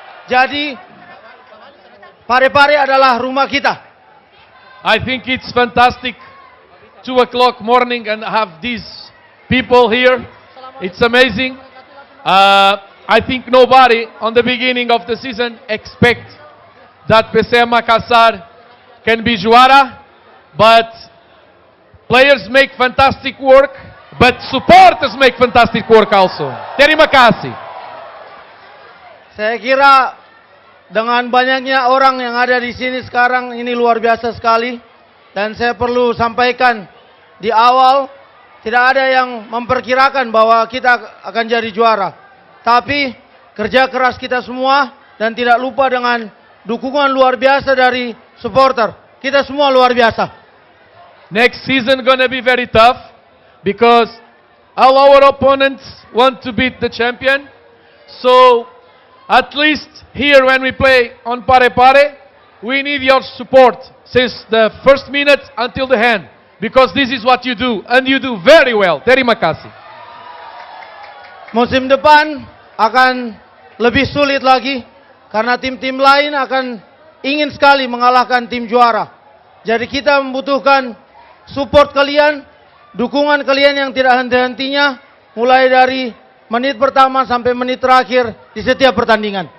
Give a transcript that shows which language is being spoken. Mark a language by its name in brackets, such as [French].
[Indonesian] Jadi Parepare adalah rumah kita. [English] I think it's fantastic. 2 o'clock morning and have these people here. It's amazing. I think nobody on the beginning of the season expect that PSM Makassar can be juara, but players make fantastic work, but supporters make fantastic work also. [Indonesian] Terima kasih. Saya kira dengan banyaknya orang yang ada di sini sekarang ini luar biasa sekali. Dan saya perlu sampaikan di awal, tidak ada yang memperkirakan bahwa kita akan jadi juara. Tapi kerja keras kita semua dan tidak lupa dengan dukungan luar biasa dari supporter. Kita semua luar biasa. [English] Next season gonna be very tough because all our opponents want to beat the champion. So at least here when we play on Pare-Pare, we need your support since the first minute until the end. Because this is what you do, and you do very well. [Indonesian] Terima kasih. Musim depan akan lebih sulit lagi karena tim-tim lain akan ingin sekali mengalahkan tim juara. Jadi kita membutuhkan support kalian, dukungan kalian yang tidak henti-hentinya mulai dari menit pertama sampai menit terakhir di setiap pertandingan.